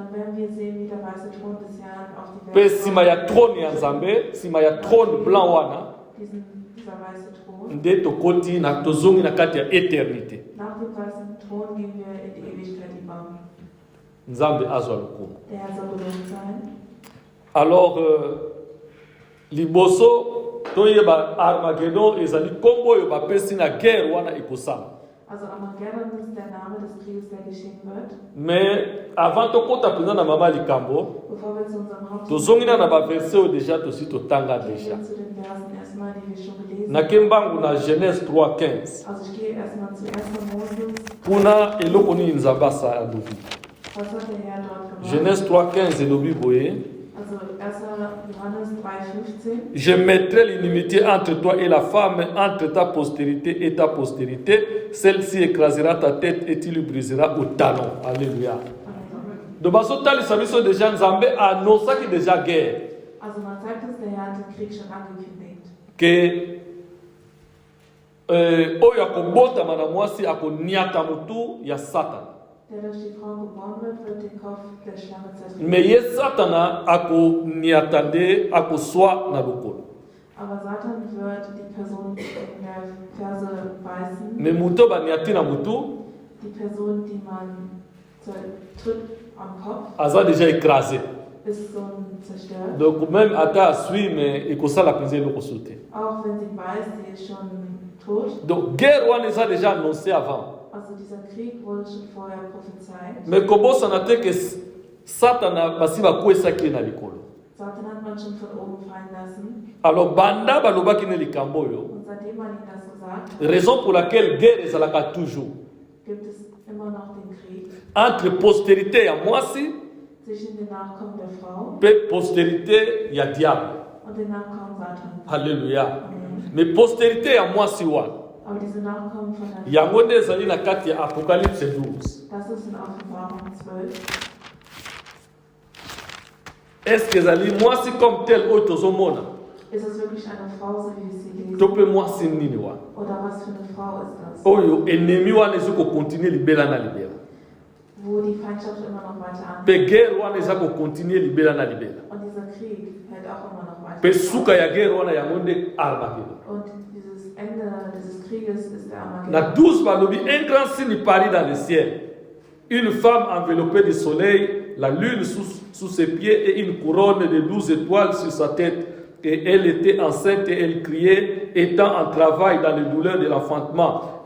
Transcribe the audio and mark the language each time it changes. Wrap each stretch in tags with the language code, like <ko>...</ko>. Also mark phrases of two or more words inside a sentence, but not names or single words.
<ln>Pe sima ya trône ya Nzambe, sima ya</ln> <fr>trône blanc</fr> <ln>wana nde tokoti na tozongi na kati ya éternité. Nzambe azwa lokumu. Alors liboso toyeba Armageddon ezali kombo yo bapesi na guerre wana ekosala.</ln> <de>Also Armageddon ist der Name des Krieges, der geschehen wird.</de> <fr>Mais avant de compter dans</fr> <ln>mama likambo, tozongi na ba verset déjà tosi totanga déjà. Na kembangu na Genèse 3:15.</ln> <de>Also ich gehe erstmal zu 1. Mose.</de> <ln>Kuna eloko ni nzabasa adobi.</ln> <de>Was hat der Herr dort gemacht?</de> <ln>Genèse 3:15 elobi boye.</ln> <de>Also 1. Johannes 3:15.</de> <fr>Je mettrai l'inimitié entre toi et la femme, entre ta postérité et ta postérité. Celle-ci écrasera ta tête et tu lui briseras au talon. Alléluia. Donc,</fr> <ln>Basotali Sabiso</ln> <fr>déjà Nzambe a annoncé déjà guerre.</fr> <de>Also man sagt, dass der Herr den Krieg schon angekündigt.</de> <ln>Que oyo akobota mana mwasi akoniata mutu ya Satan.</ln> <de>Der durch die Frau geboren wird den Kopf der Schlange zertreten.</de> <ln>Mais ye Satana akoniatande akoswa na lokolo.</ln> <de>Aber Satan wird die Person in der Ferse beißen.</de> <ln>Mais muto baniati na mutu.</ln> <de>Die Person, die man tritt am Kopf.</de> <ln>Aza</ln> <fr>déjà écrasé.</fr> <de>Ist so zerstört.</de> <fr>Donc même</fr> <ln>ata sui mais ekosala penze loko sauter.</ln> <de>Auch wenn sie beißt, sie ist schon tot.</de> <ln>Donc guerre wana eza</ln> <fr>déjà annoncé avant.</fr> <de>Also dieser Krieg wurde schon vorher prophezeit.</de> <ln>Mais kobosa na te que Satana basi bakwesaki na likolo.</ln> <de>Satan hat man schon von oben fallen lassen.</de> <ln>Alors banda balobaki na likambo yo.</ln> <de>Und seitdem man ihm das gesagt hat,</de> <fr>Raison pour laquelle guerre ezalaka toujours.</fr> <de>gibt es immer noch den Krieg</de> <fr>Entre postérité</fr> <ln>ya mwasi</ln> <de>zwischen den Nachkommen der Frau</de> <ln>pe postérité ya diable.</ln> <de>und den Nachkommen Satans.</de> <ln>Alléluia. Amen. Mais postérité ya mwasi wana</ln> <de>Aber diese Nachkommen von der</de> <ln>yango nde ezali na kati ya Apocalypse 12.</ln> <de>das ist in Offenbarung 12.</de> <fr>Est-ce que</fr> <ln>ezali mwasi</ln> <fr>comme tel</fr> <ln>oyo tozomona?</ln> <de>Ist es wirklich eine Frau, so wie wir sie lesen?</de> <ln>To pe mwasi nini wana?</ln> <de>Oder was für eine Frau ist das?</de> <ln>Oyo ennemi wana ezokokontinue libela na libela.</ln> <de>Wo die Feindschaft immer noch weiter an.</de> <ln>Pe guerre wana ezakokontinue libela na libela.</ln> <de>Und dieser Krieg hält auch immer noch weiter</de> <ln>Pe suka ya guerre wana yango nde Armageddon.</ln> <de>Und dieses Ende dieses Krieges ist der</de> <ln>Na Armageddon.</ln> <fr>12 balobi, un grand signe parut dans le ciel. Une femme enveloppée du soleil, la lune sous ses pieds et une couronne de 12 étoiles sur sa tête. Et elle était enceinte et elle criait, étant en travail dans les douleurs de l'enfantement.</fr>